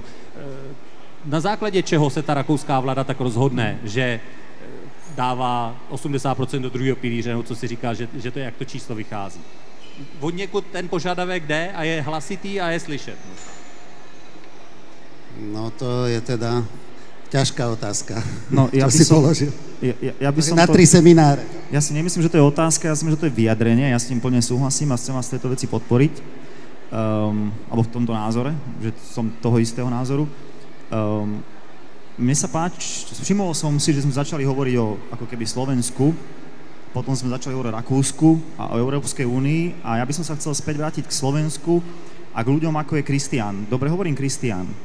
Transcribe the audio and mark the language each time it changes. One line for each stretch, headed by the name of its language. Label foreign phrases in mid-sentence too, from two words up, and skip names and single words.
Czech: Na základě čeho se ta rakouská vláda tak rozhodne, že dává 80% do druhého pilíře, no co si říká, že to je, jak to číslo vychází. Od někud ten požadavek jde a je hlasitý a je slyšet.
Slovak: No to je teda ťažká otázka, no, ja čo si položil. Ja by som na 3 semináre. Ja si nemyslím, že to je otázka, ja si myslím, že to je vyjadrenie, ja s tým plne súhlasím a chcem vás v tejto veci podporiť, alebo v tomto názore, že som toho istého názoru. Mne sa páči, všimol som si, že sme začali hovoriť o ako keby Slovensku, potom sme začali hovoriť o Rakúsku a o Európskej únii a ja by som sa chcel späť vrátiť k Slovensku a k ľuďom ako je Kristián. Dobre hovorím Kristián.